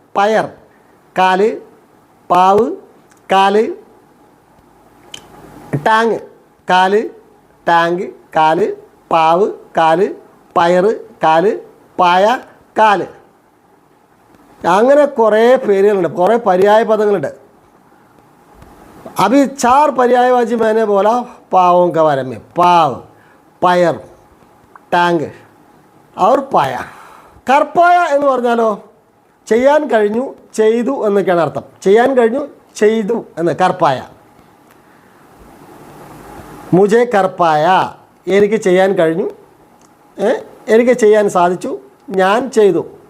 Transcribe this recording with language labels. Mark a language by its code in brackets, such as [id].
[ml] പയർ, കാല്, പാവ്, കാല്, ടാങ്ക്, കാല്, ടാങ്ക്, കാല്, പാവ്, കാല്, പയർ, കാല്, പായ, കാല്. അങ്ങനെ കുറേ പേരുകളുണ്ട്, കുറേ പര്യായ പദങ്ങളുണ്ട്. [hi] अभी 4 पर्यायवाची मैंने बोला पावों के बारे में. पाव, പയർ, ടാങ്ക് और പായ. [ml] കർപ്പായ എന്ന് പറഞ്ഞാലോ ചെയ്യാൻ കഴിഞ്ഞു, ചെയ്തു എന്നൊക്കെയാണ് അർത്ഥം. ചെയ്യാൻ കഴിഞ്ഞു, ചെയ്തു എന്ന് കർപ്പായ. മുജെ കർപ്പായ, എനിക്ക് ചെയ്യാൻ കഴിഞ്ഞു, എനിക്ക് ചെയ്യാൻ സാധിച്ചു, ഞാൻ ചെയ്തു.